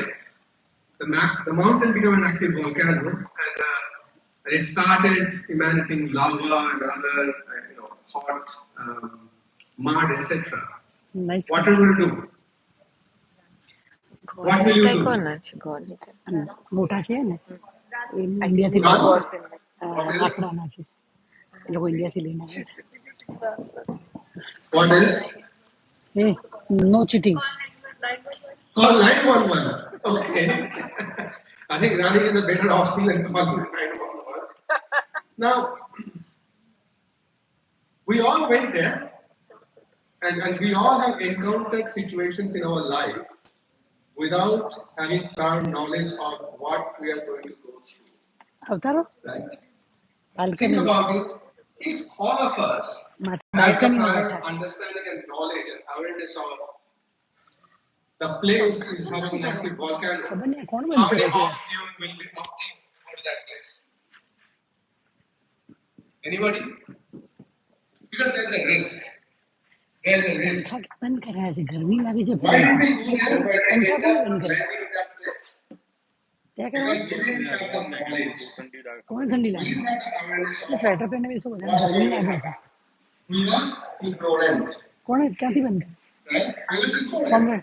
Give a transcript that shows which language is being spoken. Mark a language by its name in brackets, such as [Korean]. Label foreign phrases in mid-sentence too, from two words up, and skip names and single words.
[English] The mountain became an active volcano, and it started emanating lava and other, hot mud, etc. nice. What will you do? What will you do? [Gujarati] મોટા છે ને ઇન્ડિયાથી [English] None? [Gujarati] આંકડાના છે એ લોકો ઇન્ડિયાથી લઈને આવે [English] What else? [Gujarati] એ [English] no cheating Call 911. Okay. I think running is a better option than calling 911. Now, we all went there, and we all have encountered situations in our life without having prior knowledge of what we are going to go through. [Gujarati] આવતારો [English] Right? Think [Gujarati] બાલ્કની [English] about it. If all of us had the [Gujarati] બાલ્કનીમાં [English] prior [Gujarati] બેઠા [English] understanding and knowledge and awareness of the place is having an active volcano, [Gujarati] ખબર નહીં કોણ [English] how [Gujarati] બનશે [English] many of you will be opting to go to that place? Anybody? Because there is a risk. There is a risk. [Gujarati] બંધ કર્યા છે ગરમી લાગે છે [English] Why did we go there? Why did we [Gujarati] પંખા [English] end [Gujarati] કોણ [English] up [Gujarati] બંધ કરે [English] landing in that place? [Gujarati] ત્યાં [English] Because [Gujarati] કરવા [English] we didn't have the knowledge. [Gujarati] કોણ ઠંડી [English] We [Gujarati] લાગે [English] didn't have the awareness of [Gujarati] સ્વેટર પહેરીને બેસો બધા [English] what's [Gujarati] ગરમી [English] going to [Gujarati] લાગે છે [English] happen. We were ignorant. [Gujarati] કોણે ક્યાંથી બંધ કરે [English] Right? We were ignorant Somewhere.